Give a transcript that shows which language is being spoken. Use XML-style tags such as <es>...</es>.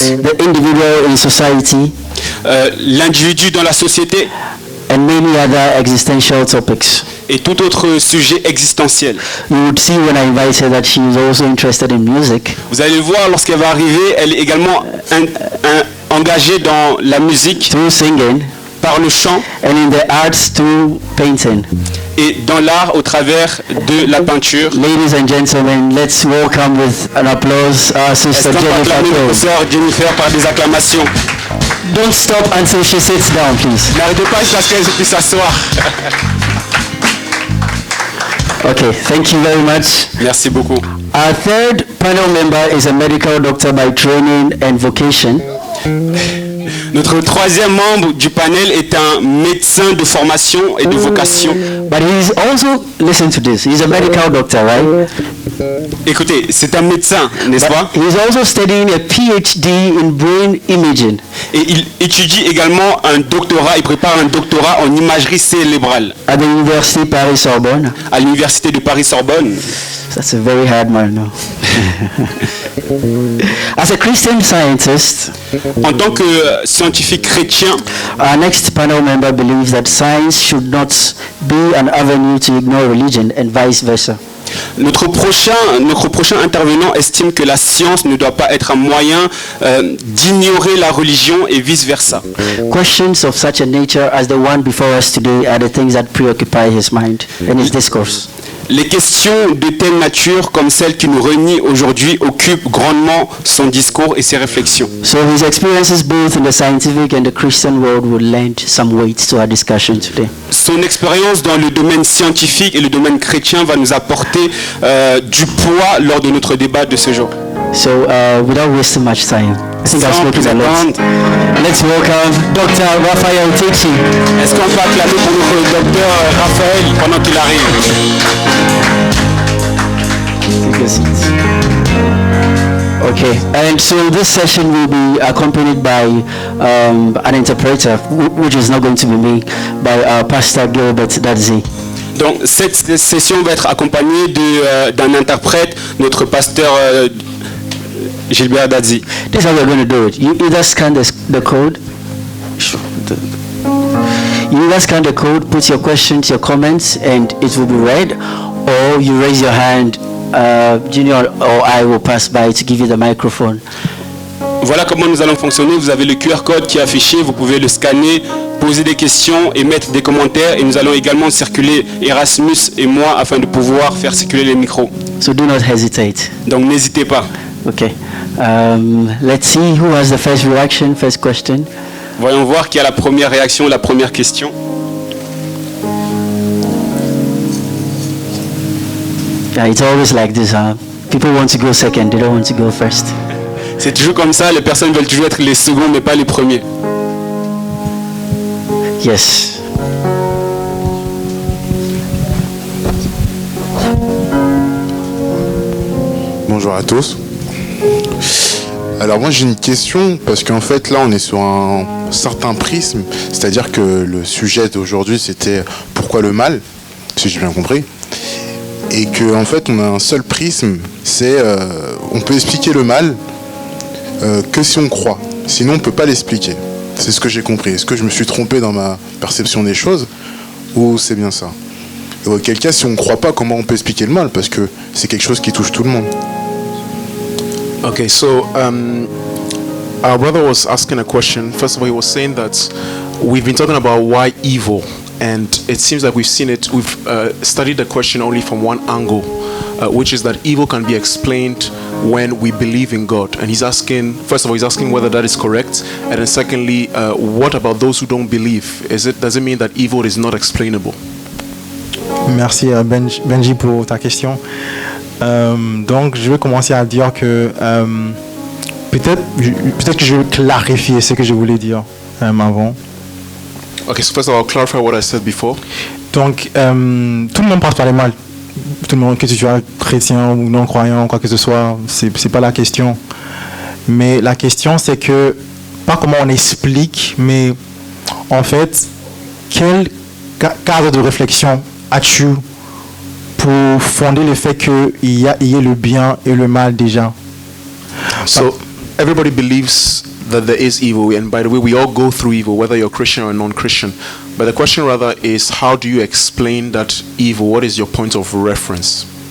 <en>the individual in society,</en> <fr>l'individu dans la société,</fr> <en>and many other existential topics.</en> <fr>Et tout autre sujet existentiel.</fr> <en>You would see when I invited her that she is also interested in music.</en> <fr>Vous allez le voir lorsqu'elle va arriver, elle est également engagée dans la musique,</fr> <en>through singing,</en> <fr>par le chant,</fr> <en>and in the arts through painting.</en> <fr>Et dans l'art au travers de la peinture.</fr> <en>Ladies and gentlemen, let's welcome with an applause our sister Jennifer.</en> <fr>Jennifer par des acclamations.</fr> <en>Don't stop until she sits down, please.</en> <fr>N'arrêtez pas jusqu'à ce qu'elle puisse s'asseoir.</fr> <en>Okay, thank you very much.</en> <fr>Merci beaucoup.</fr> <en>Our third panel member is a medical doctor by training and vocation.</en> <fr>Notre troisième membre du panel est un médecin de formation et de vocation.</fr> <en>But he's also, listen to this, he's a medical doctor, right?</en> <fr>Écoutez, c'est un médecin, n'est-ce pas?</fr> <en>He's also studying a PhD in brain imaging.</en> <fr>Et il étudie également un doctorat, il prépare un doctorat en imagerie cérébrale.</fr> <en>At the University Paris-Sorbonne.</en> <fr>À l'université de Paris-Sorbonne.</fr> <en>That's a very hard man, no? As a Christian scientist,</en> <fr>en tant que scientifique chrétien,</fr> <en>our next panel member believes that science should not be an avenue to ignore religion and vice versa.</en> <fr>Notre prochain intervenant estime que la science ne doit pas être un moyen d'ignorer la religion et vice versa.</fr> <en>Questions of such a nature as the one before us today are the things that preoccupy his mind and his discourse.</en> <fr>Les questions de telle nature comme celle qui nous réunit aujourd'hui occupent grandement son discours et ses réflexions.</fr> <en>So his experiences both in the scientific and the Christian world will lend some weight to our discussion today.</en> <fr>Son expérience dans le domaine scientifique et le domaine chrétien va nous apporter du poids lors de notre débat de ce jour.</fr> <en>So without wasting much time, I think I've spoken a lot. Let's welcome Dr. Raphael Tichy.</en> <fr>Est-ce qu'on peut acclamer pour notre docteur Raphaël pendant qu'il arrive?</fr> <en>Take a seat. Okay, and so this session will be accompanied by an interpreter, which is not going to be me, by Pastor Gilbert Dadzi.</en> <fr>Donc cette session va être accompagnée d'un interprète, notre pasteur Gilbert Dadzi.</fr> <en>This is how we're going to do it. You either scan the code. You guys scan the code, put your questions, your comments, and it will be read. Or you raise your hand, Junior or I will pass by to give you the microphone.</en> <fr>Voilà comment nous allons fonctionner. Vous avez le QR code qui est affiché, vous pouvez le scanner, poser des questions et mettre des commentaires. Et nous allons également circuler Erasmus et moi afin de pouvoir faire circuler les micros.</fr> <en>So do not hesitate.</en> <fr>Donc n'hésitez pas.</fr> <en>Okay. Let's see who has the first reaction, first question.</en> <fr>Voyons voir qui a la première réaction, la première question.</fr> <en>Yeah, it's always like this, huh? People want to go second, they don't want to go first.</en> <fr>C'est toujours comme ça, les personnes veulent toujours être les seconds mais pas les premiers.</fr> <en>Yes.</en> <fr>Bonjour à tous. Alors moi j'ai une question parce qu'en fait là on est sur un certain prisme, c'est-à-dire que le sujet d'aujourd'hui c'était pourquoi le mal, si j'ai bien compris, et que en fait on a un seul prisme, c'est on peut expliquer le mal que si on croit, sinon on peut pas l'expliquer. C'est ce que j'ai compris. Est-ce que je me suis trompé dans ma perception des choses ou c'est bien ça? Et auquel cas si on ne croit pas, comment on peut expliquer le mal, parce que c'est quelque chose qui touche tout le monde.</fr> <en>Okay, so our brother was asking a question. First of all, he was saying that we've been talking about why evil, and it seems like we've studied the question only from one angle, which is that evil can be explained when we believe in God. And he's asking, first of all, he's asking whether that is correct, and then secondly, what about those who don't believe? Does it mean that evil is not explainable?</en> <fr>Merci Benji pour ta question. Donc je vais commencer à dire que peut-être que je vais clarifier ce que je voulais dire avant.</fr> <en>Okay, so first of all, I'll clarify what I said before.</en> <fr>Donc tout le monde passe par les mal. Tout le monde, que tu sois chrétien ou non croyant, quoi que ce soit, c'est pas la question. Mais la question c'est que pas comment on explique, mais en fait quel cadre de réflexion as-tu pour fonder le fait qu'il y ait le bien et le mal déjà?</fr> <en>So everybody believes that there is evil, and by the way, we all go through evil, whether you're Christian or non-Christian. But the question rather is, how do you explain that evil? What is your point of reference?</en>